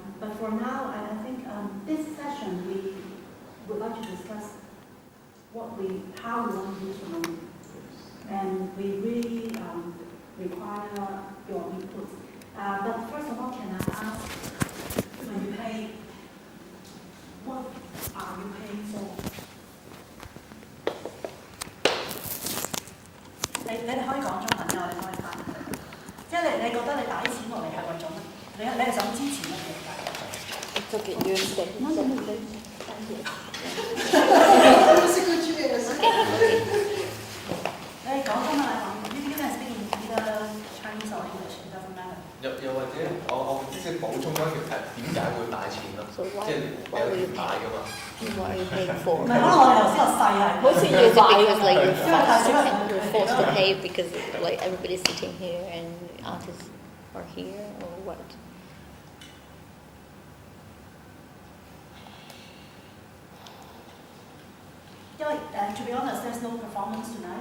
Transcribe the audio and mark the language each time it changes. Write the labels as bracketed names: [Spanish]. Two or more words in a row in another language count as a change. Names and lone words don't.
[English] But for now, I think this session we would like to discuss how we want to use the money, and we really require your input. But first of all, can I ask, when you pay, what are you paying for? [Cantonese] 你哋可以講中文嘅，我哋可以翻。即係你覺得你打啲錢落嚟係為咗乜？你係想支持乜嘢㗎？ [English] It's okay, you stay. No. [Cantonese] 你講中文嚟講 ， [English] you can speak in either Chinese or English, it doesn't matter. [Cantonese] 又或者我即係補充翻點解會帶錢咯？ So 即係你有條帶噶嘛？ [English] What are you paying for? [Cantonese] 唔係，可能我哋頭先話細啊。 [English] Mostly use it because like Yeah. you're forced to pay because like everybody's sitting here and artists are here or what? To be honest, there's no performance tonight.